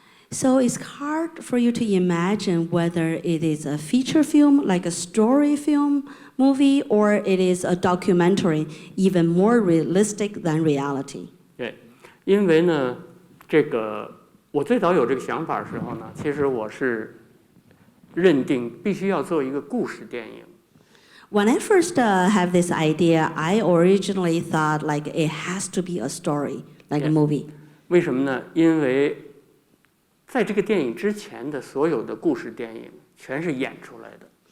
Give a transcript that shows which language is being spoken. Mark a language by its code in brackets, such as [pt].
[en] So it's hard for you to imagine whether it is a feature film, like a story film movie, or it is a documentary, even more realistic than reality. [zh] 对，因为呢，这个我最早有这个想法的时候呢，其实我是认定必须要做一个故事电影。 [en] When I first have this idea, I originally thought like it has to be a story, like a Yeah. movie. [zh] 为什么呢？因为在这个电影之前的所有的故事电影全是演出来的。